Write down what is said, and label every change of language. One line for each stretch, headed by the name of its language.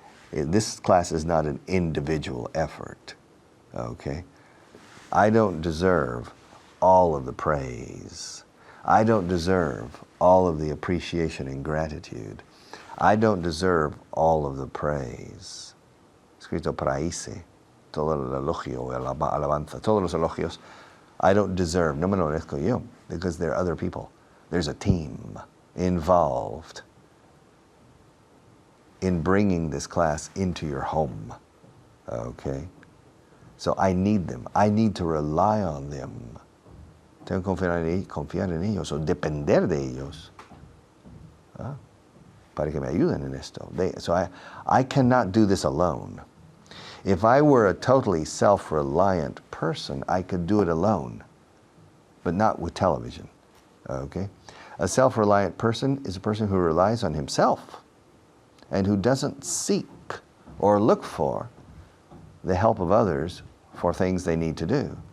English: This class is not an individual effort, okay? I don't deserve all of the praise. I don't deserve all of the appreciation and gratitude. I don't deserve all of the praise.
Spanish: Escrito praise, todo el elogio, alabanza, todos los elogios.
English: I don't deserve,
Spanish: no me lo merezco yo,
English: because there are other people. There's a team involved. in bringing this class into your home. Okay? So I need them. I need to rely on them.
Spanish: Tengo que confiar en ellos o depender de ellos para que me ayuden en esto.
English: So I cannot do this alone. If I were a totally self-reliant person, I could do it alone, but not with television. Okay? A self-reliant person is a person who relies on himself and who doesn't seek or look for the help of others for things they need to do.